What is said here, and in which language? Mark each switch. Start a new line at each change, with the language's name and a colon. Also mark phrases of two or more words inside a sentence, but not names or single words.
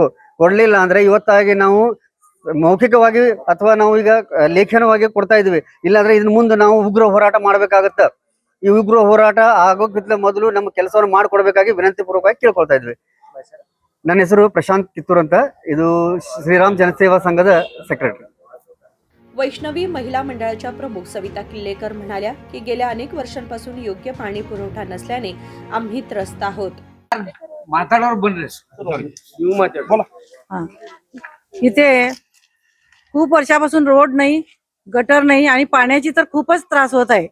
Kannada: ಕೊಡ್ಲಿಲ್ಲ ಅಂದ್ರೆ ಇವತ್ತಾಗಿ ನಾವು ಮೌಖಿಕವಾಗಿ ಅಥವಾ ನಾವು ಈಗ ಲೇಖನವಾಗಿ ಕೊಡ್ತಾ ಇದೀವಿ, ಇಲ್ಲಾಂದ್ರೆ ಇದ್ರ ಮುಂದೆ ನಾವು ಉಗ್ರ ಹೋರಾಟ ಮಾಡ್ಬೇಕಾಗತ್ತ. ಈ ಉಗ್ರ ಹೋರಾಟ ಆಗೋಕ್ಕಿಂತ ಮೊದಲು ನಮ್ಮ ಕೆಲಸವನ್ನು ಮಾಡ್ಕೊಡ್ಬೇಕಾಗಿ ವಿನಂತಿ ಪೂರ್ವಕವಾಗಿ ಕೇಳ್ಕೊಳ್ತಾ ಇದ್ವಿ. ನನ್ನ ಹೆಸರು ಪ್ರಶಾಂತ್ ಕಿತ್ತೂರ್ ಅಂತ, ಇದು ಶ್ರೀರಾಮ್ ಜನಸೇವಾ ಸಂಘದ ಸೆಕ್ರೆಟರಿ.
Marathi: वैष्णवी महिला मंडळाच्या प्रमुख सविता किल्लेकर म्हणाल्या की गेल्या अनेक वर्षांपासून योग्य पाणी पुरवठा नसल्याने आम्ही त्रस्त आहोत. इथे खूप वर्षापासून रोड नाही, गटर नाही आणि पाण्याची तर खूपच त्रास होत आहे.